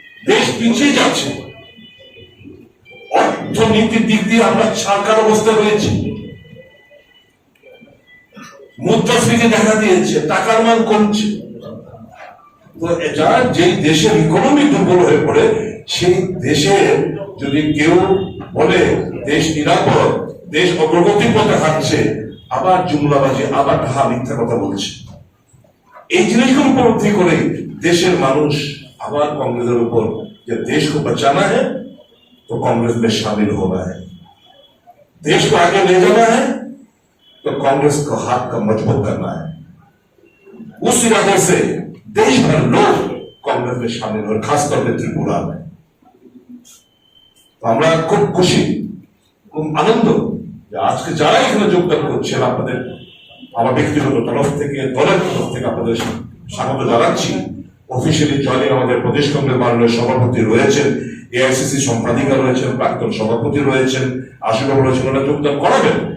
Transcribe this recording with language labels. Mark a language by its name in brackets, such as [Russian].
[Bangla] দেশ পিছিয়ে যাচ্ছে, অর্থনীতির দিক দিয়ে আমরা ছাড়কার অবস্থায় রয়েছি, মুদ্রাস্ফীতি দেখা দিয়েছে, টাকার মান কমছে। তো এটা যেই দেশের ইকোনমি দুর্বল হয়ে পড়ে, সেই দেশে যদি কেউ বলে দেশ নিরাপদ, দেশ অগ্রগতির পথে হাঁটছে, আবার জুমলাবাজি, আবার ঢাহা মিথ্যা কথা বলছে। এই জিনিসগুলো উপলব্ধি করে দেশের মানুষ আবার [Hindi] कांग्रेस ऊपर जब देश को बचाना है तो कांग्रेस में शामिल होना है, देश को आगे ले जाना है तो कांग्रेस को हाथ का मजबूत करना है। उस इरादे से देश भर लोग कांग्रेस में शामिल हो, खासतौर पर त्रिपुरा में। [Bangla] আমরা খুব খুশি, খুব আনন্দ যে আজকে যারা এখানে যোগদান করছেন আপনাদের আমার ব্যক্তিগত তরফ থেকে, দলের তরফ থেকে আপনাদের স্বাগত জানাচ্ছি। অফিসিয়ালি জয়েনিং আমাদের প্রদেশ কংগ্রেস মাননীয় সভাপতি রয়েছেন, এআইসিসি সম্পাদিকা রয়েছেন, প্রাক্তন সভাপতি রয়েছেন, আশুবাবু রয়েছেন, ওনারা যোগদান করাবেন।